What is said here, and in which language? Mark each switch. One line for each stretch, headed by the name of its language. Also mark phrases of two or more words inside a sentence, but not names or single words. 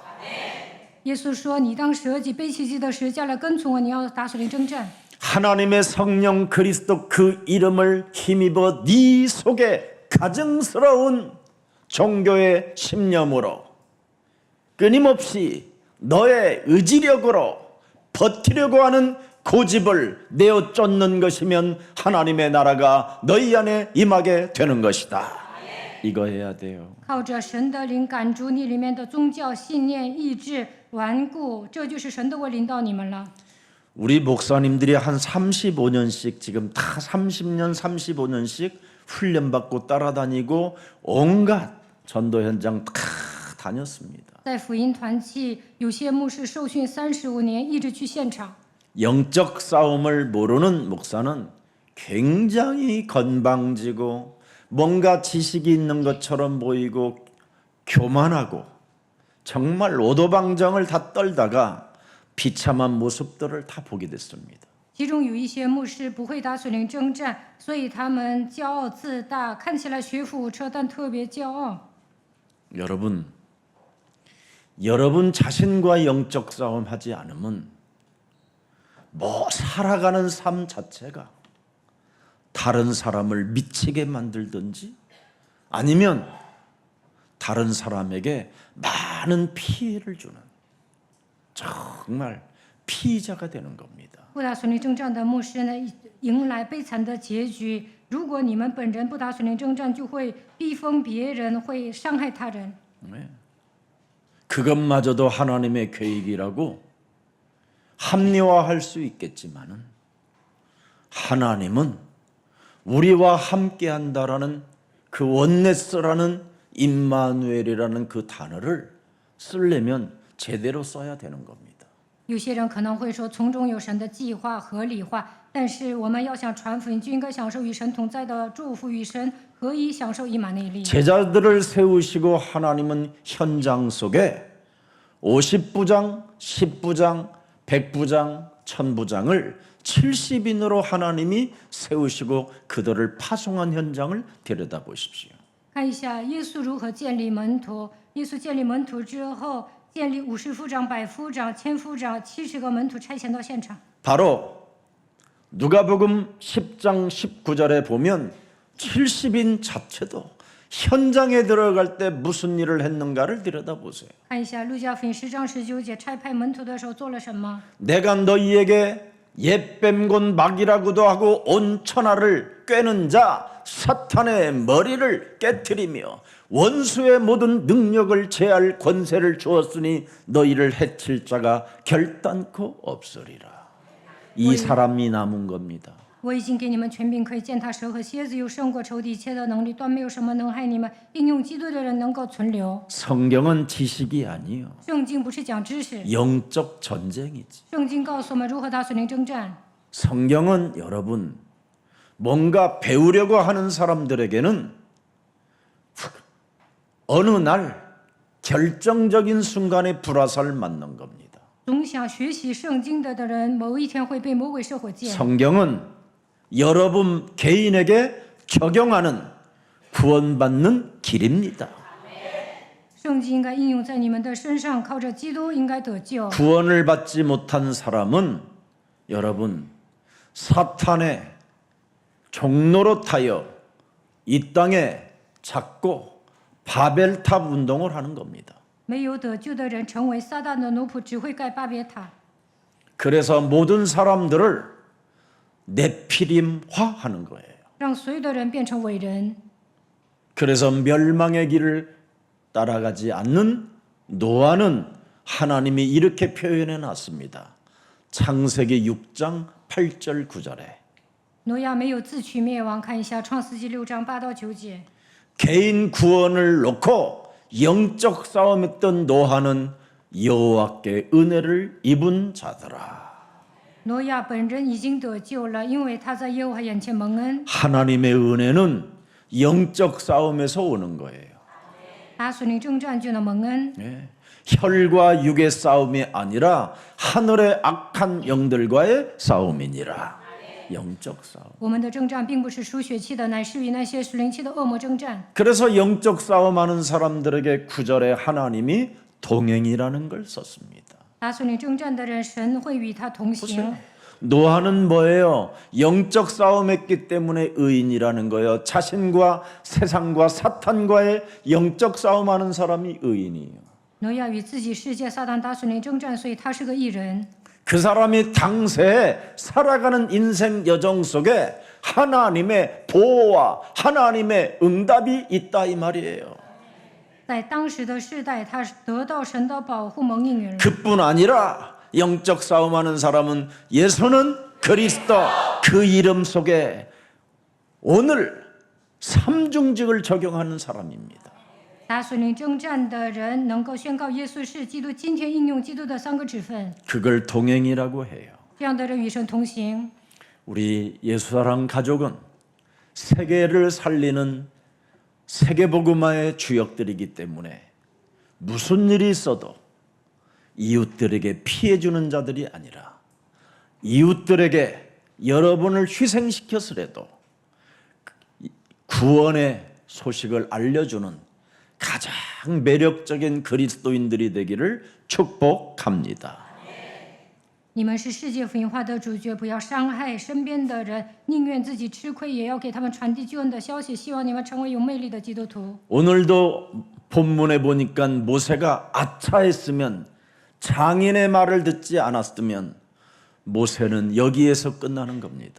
Chinese: 耶稣说：“你当舍己，背起自己的十字架来跟从我，你要打属灵征战。
Korean: 하나님의 성령 그리스도 그 이름을 힘입어 네 속에 가증스러운 종교의 신념으로 끊임없이 너의 의지력으로 버티려고 하는 고집을 내어 쫓는 것이면 하나님의 나라가 너희 안에 임하게 되는 것이다. 이거 해야 돼요.
Chinese: 靠着神的灵赶逐你里面的宗教信念、意志顽固，这就是神的会领导你们了。
Korean: 우리 목사님들이 한 35년씩 지금 다 30년, 35년씩 훈련받고 따라다니고 온갖 전도 현장 다 다녔습니다.
Chinese: 在福音团契，有些牧师受训35年，一直去现场。
Korean: 영적 싸움을 모르는 목사는 굉장히 건방지고 뭔가 지식이 있는 것처럼 보이고 교만하고 정말 오도방정을 다 떨다가 비참한 모습들을 다 보게 됐습니다.
Chinese: 其中有一些牧师不会打属灵征战，所以他们骄傲自大，看起来学富五车，但特别骄傲。
Korean: 여러분 자신과 영적 싸움 하지 않으면 뭐 살아가는 삶 자체가 다른 사람을 미치게 만들든지 아니면 다른 사람에게 많은 피해를 주는 정말 피의자가 되는 겁니다.
Chinese: 不打属灵征战的牧师呢，迎来悲惨的结局。如果你们本人不打属灵征战，就会逼疯别人，会伤害他人。
Korean: 그것마저도 하나님의 계획이라고 합리화할 수 있겠지만은 하나님은 우리와 함께한다라는 그 원네스라는 임마누엘이라는 그 단어를 쓰려면 제대로 써야 되는 겁니다.
Chinese: 有些人可能会说，从中有神的计划合理化，但是我们要想传福音，就应该享受与神同在的祝福，与神合一，享受以马内利。
Korean: 제자들을 세우시고 하나님은 현장 속에 50부장, 10부장, 100부장, 1000부장을 70인으로 하나님이 세우시고 그들을 파송한 현장을 들여다보십시오.
Chinese: 看一下耶稣如何建立门徒。耶稣建立门徒之后，建立50夫长、100夫长、1000夫长、70个门徒差遣到现场。
Korean: 바로 누가복음 10장 19절에 보면 70인 자체도 현장에 들어갈 때 무슨 일을 했는가를 들여다보세요.
Chinese: 看一下路加福音10章19节，差派门徒的时候做了什么？
Korean: 내가 너희에게 옛뱀곤 막이라고도 하고 온 천하를 꿰는 자 사탄의 머리를 깨트리며 원수의 모든 능력을 제할 권세를 주었으니 너희를 해칠 자가 결단코 없으리라. 이 사람이 남은 겁니다.
Chinese: 我已经给你们权柄，可以践踏蛇和蝎子，又胜过仇敌一切的能力，断没有什么能害你们。应用基督的人能够存留。
Korean: 성경은 지식이 아니요.
Chinese: 圣经不是讲知识，
Korean: 영적 전쟁이지.
Chinese: 圣经告诉我们如何打属灵征战。
Korean: 성경은 여러분 뭔가 배우려고 하는 사람들에게는 어느 날 결정적인 순간에 불화살 맞는 겁니다.
Chinese: 总想学习圣经的人，某一天会被魔鬼射火箭。
Korean: 성경은 여러분 개인에게 적용하는 구원받는 길입니다.
Chinese: 圣经应该应用在你们的身上，靠着基督应该得救。
Korean: 구원을 받지 못한 사람은 여러분 사탄의 종로로 타여 이 땅에 잡고 바벨탑 운동을 하는 겁니다.
Chinese: 没有得救的人成为撒旦的奴仆，只会盖巴别塔。
Korean: 그래서 모든 사람들을 네피림화하는 거예요.
Chinese: 让所有的人变成伟人。
Korean: 그래서 멸망의 길을 따라가지 않는 노아는 하나님이 이렇게 표현해 놨습니다. 창세기 6장 8절 9절에
Chinese: 挪亚没有自取灭亡，看一下创世纪6章8到9节。
Korean: 개인 구원을 놓고 영적 싸움했던 노아는 여호와께 은혜를 입은 자더라.
Chinese: 挪亚本人已经得救了，因为他在耶和华眼前蒙恩。
Korean: 하나님의 은혜는 영적 싸움에서 오는 거예요.
Chinese: 打属灵征战就能蒙恩，
Korean: 예. 혈과 육의 싸움이 아니라 하늘의 악한 영들과의 싸움이니라. 영적 싸움.
Chinese: 我们的征战并不是属血气的，乃是与那些属灵气的恶魔征战。
Korean: 그래서 영적 싸움하는 사람들에게 구절에 하나님이 동행이라는 걸 썼습니다.
Chinese: 打属灵征战的人，神会与他同行。
Korean: 노아는 뭐예요? 영적 싸움했기 때문에 의인이라는 거예요. 자신과 세상과 사탄과의 영적 싸움하는 사람이 의인이에요.
Chinese: 挪亚与自己世界撒旦打属灵征战，所以他是个义人。
Korean: 그 사람이 당시에 살아가는 인생 여정 속에 하나님의 보호와 하나님의 응답이 있다 이 말이에요.
Chinese: 在当时的世代，他得到神的保护蒙应允了。
Korean: 그뿐 아니라 영적 싸움하는 사람은 예수는 그리스도 그 이름 속에 오늘 삼중직을 적용하는 사람입니다.
Chinese: 打属灵征战的人能够宣告耶稣是基督，今天应用基督的3个职分，
Korean: 그걸 동행이라고 해요.
Chinese: 这样的人与神同行。
Korean: 우리 예수사랑 가족은 세계를 살리는 세계복음화의 주역들이기 때문에 무슨 일이 있어도 이웃들에게 피해 주는 자들이 아니라 이웃들에게 여러분을 희생시켰으라도 구원의 소식을 알려주는 가장 매력적인 그리스도인들이 되기를 축복합니다.
Chinese: 你们是世界福音化的主角，不要伤害身边的人，宁愿自己吃亏，也要给他们传递救恩的消息。希望你们成为有魅力的基督徒。
Korean: 오늘도 본문에 보니까 모세가 아차했으면 장인의 말을 듣지 않았으면 모세는 여기에서 끝나는 겁니다.